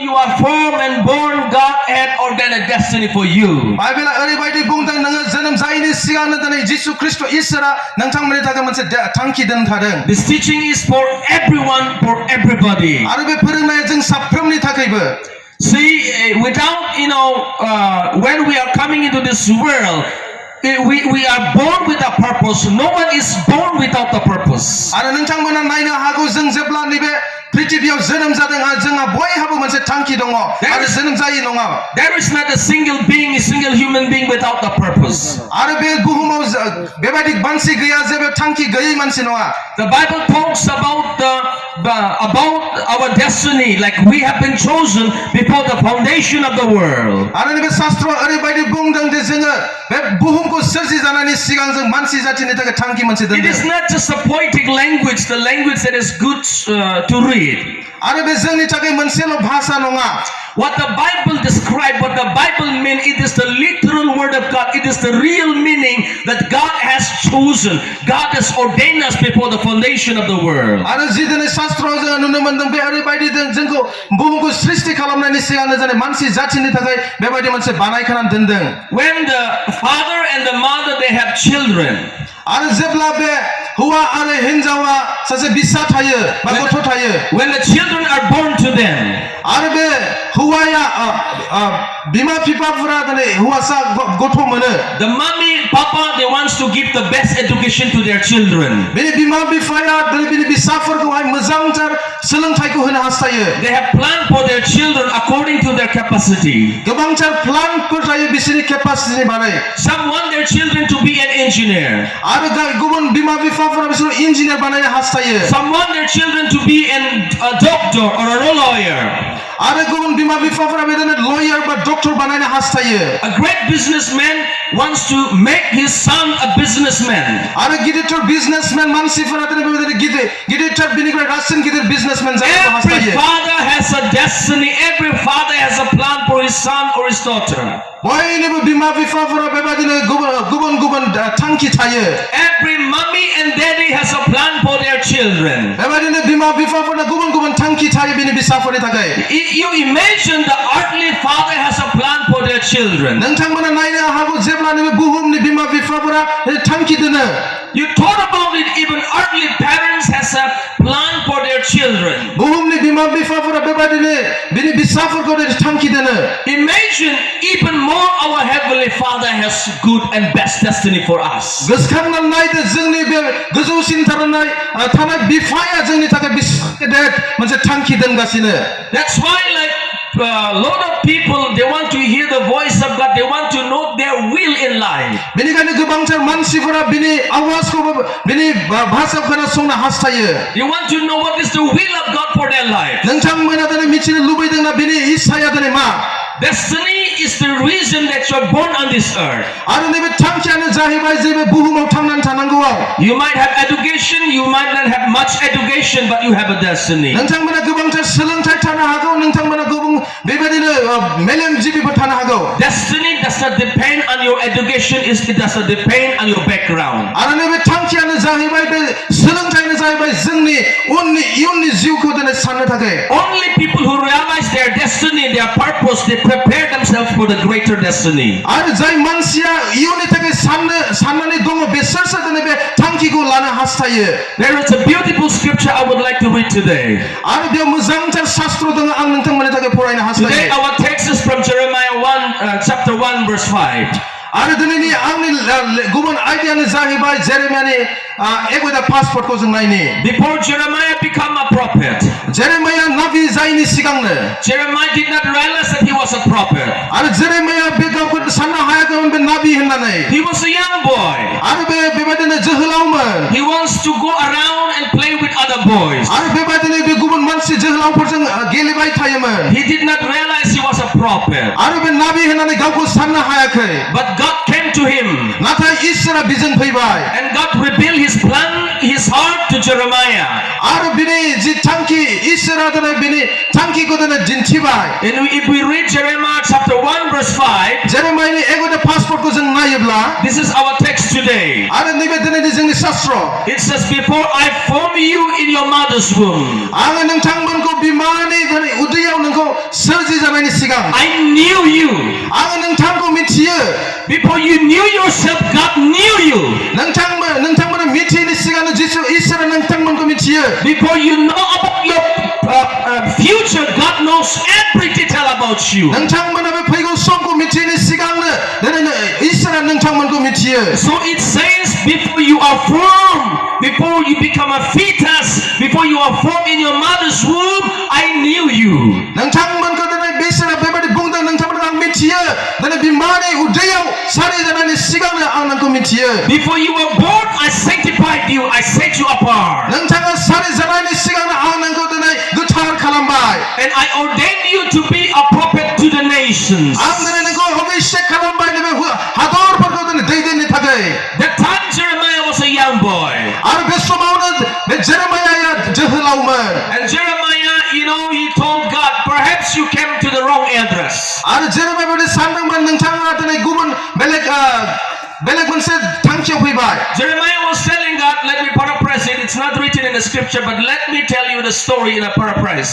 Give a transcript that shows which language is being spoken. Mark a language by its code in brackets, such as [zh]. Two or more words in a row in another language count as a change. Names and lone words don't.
[en] you are formed and born, God had ordained a destiny for you. 바이블은 오래바이디 [brx] बुंदों नोङो जोनोम जायैनि सिगांनो दिनै जिसु ख्रिस्ट इसोरा नोंथांमोननि थाखाय मोनसे थांखि दोनखादों. [en] This teaching is for everyone, for everybody. [brx] आरो बे फोरोंनाया जों साफ्रोमनि थाखायबो. [en] See, without, when we are coming into this world, we are born with a purpose. No one is born without a purpose. [brx] आरो नोंथांमोना नायनो हागौ जों जेब्ला नैबे पृथ्वीयाव जोनोम जादों जोंहा बयहाबो मोनसे थांखि दङ आरो जोनोम जायै नङा. [en] There is not a single human being without a purpose. [brx] आरो बे बुहुमाव बेबायदि मानसि गैया जेबो थांखि गैयै मानसि नङा. [en] The Bible talks about our destiny, like we have been chosen before the foundation of the world. [brx] आरो नैबे शास्त्रआव ओरैबायदि बुंदों जे जोङो बे बुहुमखौ सोरजि जानायनि सिगां जों मानसि जातिनि थाखाय थांखि मोनसे दोनदों. [en] It is not just a poetic language, the language that is good to read. [brx] आरो बे जोंनि थाखाय मोनसेल' भाषा नङा. [en] What the Bible describes, what the Bible means, it is the literal word of God. It is the real meaning that God has chosen. God has ordained us before the foundation of the world. [brx] आरो जि दिनै शास्त्रआव जों नुनो मोनदों बे ओरैबायदि जोंखौ बुहुमखौ सृष्टि खालामनायनि सिगांनो जों मानसि जातिनि थाखाय बेबायदि मोनसे बानायखाना दोनदों. [en] When the father and the mother they have children. [brx] आरो जेब्ला बे हौवा आरो हिनजावा सासे बिसा थायो बा गथ' थायो. [en] When the children are born to them. [brx] आरो बे हौवाया बिमा बिफाफोरा दिनै हौवासा गथ' मोनो. [en] The mommy, papa, they wants to give the best education to their children. [brx] बिनि बिमा बिफाया दिनै बिनि बिसाफोरखौहाय मोजांथार सोलोंथाइखौ होनो हास्थायो. [en] They have planned for their children according to their capacity. [brx] गोबांथार प्लानफोर थायो बिसोरनि केपासिटिनि बारै. [en] Some want their children to be an engineer. [brx] आरो गुबुन बिमा बिफाफोरा बिसोर इन्जिनियार बानायनो हास्थायो. [en] Some want their children to be a doctor or a lawyer. [brx] आरो गुबुन बिमा बिफाफोरा बिदिनो लयार बा डक्टर बानायनो हास्थायो. [en] A great businessman wants to make his son a businessman. [brx] आरो गिदिरथार बिजनेसमेन मानसिफोरा दिनै बेबायदिनो गिदिरथार बिनिफ्राय रासिन गिदिर बिजनेसमेन जानो हास्थायो. [en] Every father has a destiny. Every father has a plan for his son or his daughter. [brx] बयनिबो बिमा बिफाफोरा बेबायदिनो गुबुन गुबुन थांखि थायो. [en] Every mommy and daddy has a plan for their children. [brx] बेबायदिनो बिमा बिफाफोरा गुबुन गुबुन थांखि थायो बिनि बिसाफोरनि थाखाय. [en] You imagine the earthly father has a plan for their children. [brx] नोंथांमोना नायनो हागौ जेब्ला नैबे बुहुमनि बिमा बिफाफोरा थांखि दोनो. [en] You thought about it, even earthly parents has a plan for their children. [brx] बुहुमनि बिमा बिफाफोरा बेबायदिनो बिनि बिसाफोरखौ थांखि दोनो. [en] Imagine even more our heavenly Father has good and best destiny for us. [brx] गोसोखांनानै नायदो जोंनि बे गोजौसिन थानाय बिफाया जोंनि थाखाय गेदेर मोनसे थांखि दोनगासिनो. [en] That's why a lot of people, they want to hear the voice of God. They want to know their will in life. [brx] बेनिखायनो गोबांथार मानसिफोरा बिनि आवाजखौ बिनि भाषाखौ खोनासंनो हास्थायो. [en] They want to know what is the will of God for their life. [brx] नोंथांमोना दिनै मिथिनो लुबैदोंना बिनि इस्साया दिनै मा? [en] Destiny is the reason that you are born on this earth. [brx] आरो नैबे थांखियानो जाहैबाय जे बे बुहुमाव थांनानै थानांगौआव. [en] You might have education, you might not have much education, but you have a destiny. [brx] नोंथांमोना गोबांथार सोलोंथाइ थानो हागौ, नोंथांमोना गुबुन बेबायदिनो मेलेमजिबिफोर थानो हागौ. [en] Destiny does not depend on your education, it does not depend on your background. [brx] आरो नैबे थांखियानो जाहैबाय बे सोलोंथाइयानो जाहैबाय जोंनि इयुननि जिउखौ दिनै साननो थाखाय. [en] Only people who realize their destiny, their purpose, they prepare themselves for the greater destiny. [brx] आरो जाय मानसिया इयुननि थाखाय साननानै दङ बिसोरसो दिनै बे थांखिखौ लानो हास्थायो. [en] There is a beautiful scripture I would like to read today. [brx] आरो बेयाव मोजांथार शास्त्र दङ आं नोंथांमोननि थाखाय फरायनो हास्थायो. [en] Today our text is from Jeremiah chapter 1 verse 5. [brx] आरो दिनैनि आंनि गुबुन आयदायानो जाहैबाय जेरेमियानि 1:5 जों नायनि. [en] Before Jeremiah became a prophet, [brx] जेरेमिया नबी जायनि सिगांनो [en] Jeremiah did not realize that he was a prophet. [brx] आरो जेरेमिया बे गावखौ साननो हायाखैमोन बे नबी होननानै. [en] He was a young boy. [brx] आरो बेबायदिनो जोहोलावमोन. [en] He wants to go around and play with other boys. [brx] आरो बेबायदिनो बे गुबुन मानसि जोहोलावफोरजों गेलेबाय थायोमोन. [en] He did not realize he was a prophet. [brx] आरो बे नबी होननानै गावखौ साननो हायाखै. [en] But God came came to him. [brx] नाथाय इसोरा बिजों फैबाय [en] And God revealed his plan, his heart to Jeremiah. [brx] आरो बिनि जि थांखि इसोरा दिनै बिनि थांखिखौ दिनै दिन्थिबाय [en] And if we read Jeremiah chapter 1 verse 5, [brx] जेरेमायानि 1 पासपर्टखौ जों नायोब्ला [en] this is our text today. [brx] आरो नैबे दिनैनि जोंनि शास्त्र [en] It says, before I formed you in your mother's womb, [brx] आङो नोंथांमोनखौ बिमानि दिनै उदैयाव नोंखौ सोरजि जानायनि सिगां [en] I knew you. [brx] आङो नोंथांखौ मिथियो [en] Before you knew yourself, God knew you. [brx] नोंथांमोना मिथियैनि सिगांनो जिसु इसोरा नोंथांमोनखौ मिथियो [en] Before you know about your future, God knows every detail about you. [brx] नोंथांमोना बे फैगौ समखौ मिथियैनि सिगांनो दिनै इसोरा नोंथांमोनखौ मिथियो [en] So it says, before you are formed, before you become a fetus, before you are formed in your mother's womb, I knew you. [brx] नोंथांमोनखौ दिनै इसोरा बेबायदि बुंदों नोंथांमोनखौ आं मिथियो दिनै बिमानि उदैयाव सारि जानायनि सिगांनो आं नोंखौ मिथियो [en] Before you were born, I sanctified you. I set you apart. [brx] नोंथाङा सारि जानायनि सिगांनो आं नोंखौ दिनै गोथार खालामबाय [en] And I ordained you to be a prophet to the nations. [brx] आं दिनै नोंखौ अभिषेक खालामबाय नैबे हादरफोरखौ दिनै दैदेननो थाखाय [en] That time Jeremiah was a young boy. [brx] आरो बे समावनो बे जेरेमायाया जोहोलावमोन [en] And Jeremiah, he told God, perhaps you came to the wrong address. [brx] आरो जेरेमाया बेबायदि सानदोंमोन नोंथाङा दिनै गुबुन बेलेग मोनसे थांखियाव फैबाय [en] Jeremiah was telling God, let me paraphrase it. It's not written in the scripture, but let me tell you the story in a paraphrase.